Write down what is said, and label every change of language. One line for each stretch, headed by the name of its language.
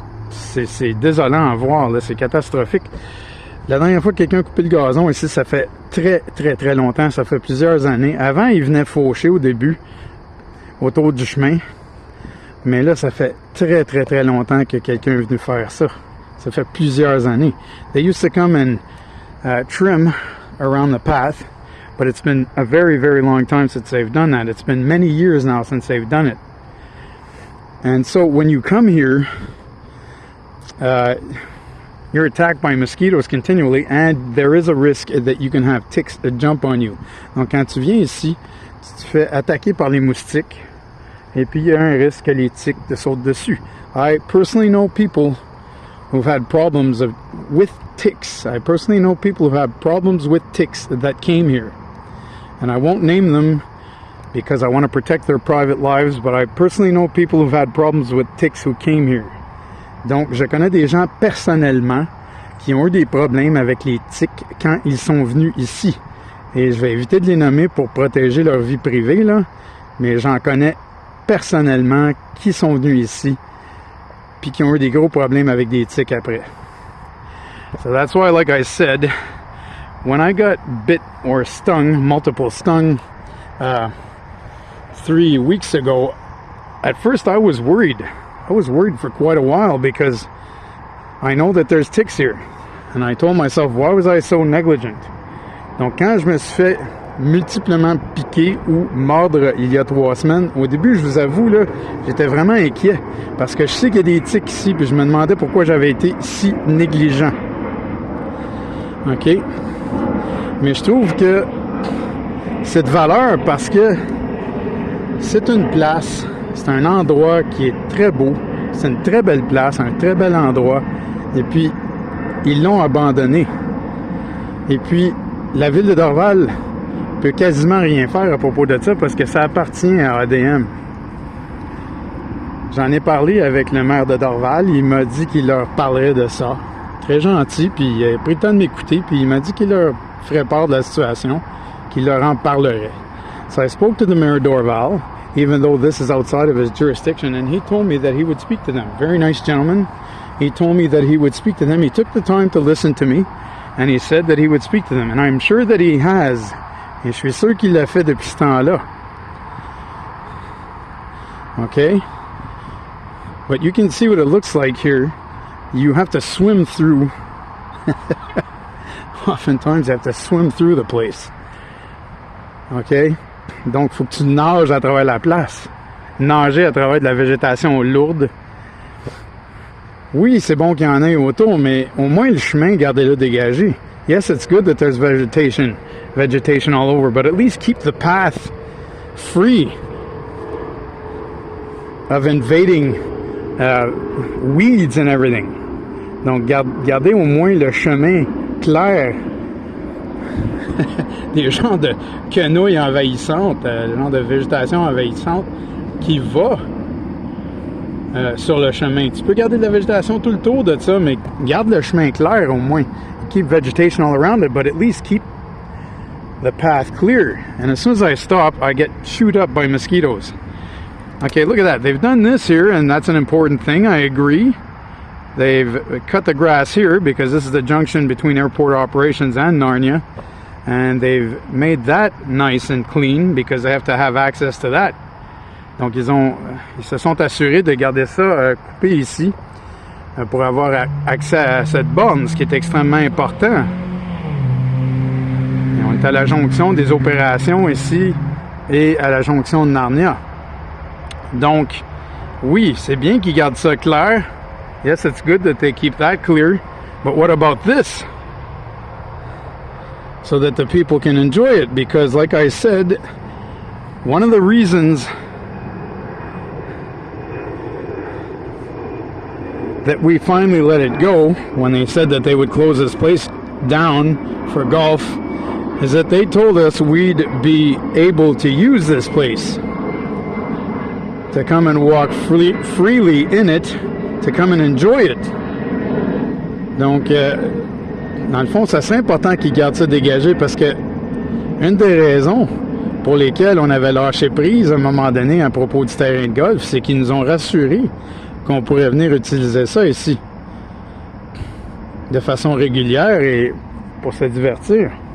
French: C'est désolant à voir, là, c'est catastrophique. La dernière fois que quelqu'un a coupé le gazon ici, ça fait très longtemps, ça fait plusieurs années. Avant, il venait faucher au début, autour du chemin. Mais là, ça fait très longtemps que quelqu'un est venu faire ça. Ça fait plusieurs années.
English: They used to come and trim around the path, but it's been a very long time since they've done that. It's been many years now since they've done it. And so when you come here, you're attacked by mosquitoes continually, and there is a risk that you can have ticks that jump on you.
French: Donc quand tu viens ici, tu te fais attaquer par les moustiques, et puis il y a un risque que les tiques te sautent dessus.
English: I personally know people who've had problems with ticks. I personally know people who have problems with ticks that came here. And I won't name them because I want to protect their private lives, but I personally know people who've had problems with ticks who came here.
French: Donc, je connais des gens personnellement qui ont eu des problèmes avec les tiques quand ils sont venus ici. Et je vais éviter de les nommer pour protéger leur vie privée, là, mais j'en connais personnellement qui sont venus ici puis qui ont eu des gros problèmes avec des tiques après.
English: So that's why, like I said, when I got bit or stung, multiple stung, 3 weeks ago, at first I was worried. I was worried for quite a while because I know that there's ticks here. And I told myself, why was I so negligent?
French: Donc quand je me suis fait multiplement piquer ou mordre il y a 3 semaines, au début, je vous avoue, là, j'étais vraiment inquiet parce que je sais qu'il y a des tiques ici, puis je me demandais pourquoi j'avais été si négligent. OK? Mais je trouve que c'est de valeur parce que c'est une place, c'est un endroit qui est très beau, c'est une très belle place, un très bel endroit, et puis ils l'ont abandonné. Et puis la ville de Dorval peut quasiment rien faire à propos de ça parce que ça appartient à ADM. J'en ai parlé avec le maire de Dorval, il m'a dit qu'il leur parlerait de ça. Très gentil, puis il a pris le temps de m'écouter, puis il m'a dit qu'il leur ferait part de la situation, qu'il leur en parlerait.
English: So I spoke to the mayor of Dorval, even though this is outside of his jurisdiction, and he told me that he would speak to them. Very nice gentleman. He told me that he would speak to them. He took the time to listen to me, and he said that he would speak to them. And I'm sure that he has.
French: Et je suis sûr qu'il l'a fait depuis ce temps-là.
English: Okay? But you can see what it looks like here. You have to swim through. Oftentimes, you have to swim through the place. Okay?
French: Donc, il faut que tu nages à travers la place. Nager à travers de la végétation lourde. Oui, c'est bon qu'il y en ait autour, mais au moins le chemin, gardez-le dégagé.
English: Yes, it's good that there's vegetation all over, but at least keep the path free of invading weeds and everything.
French: Donc, gardez au moins le chemin clair. Des genres de quenouilles envahissantes, des genres de végétation envahissante qui va sur le chemin. Tu peux garder de la végétation tout le tour de ça, mais garde le chemin clair au moins.
English: Keep vegetation all around it, but at least keep the path clear. And as soon as I stop, I get chewed up by mosquitoes. Okay, look at that. They've done this here, and that's an important thing. I agree. They've cut the grass here because this is the junction between airport operations and Narnia. And they've made that nice and clean because they have to have access to that.
French: Donc ils se sont assurés de garder ça coupé ici pour avoir accès à cette borne, ce qui est extrêmement important. Et on est à la jonction des opérations ici et à la jonction de Narnia. Donc, oui, c'est bien qu'ils gardent ça clair.
English: Yes, it's good that they keep that clear. But what about this? So that the people can enjoy it. Because like I said, one of the reasons that we finally let it go when they said that they would close this place down for golf is that they told us we'd be able to use this place, to come and walk freely in it, to come and enjoy it.
French: Donc, dans le fond, ça serait important qu'ils gardent ça dégagé parce que une des raisons pour lesquelles on avait lâché prise à un moment donné à propos du terrain de golf, c'est qu'ils nous ont rassurés qu'on pourrait venir utiliser ça ici de façon régulière et pour se divertir.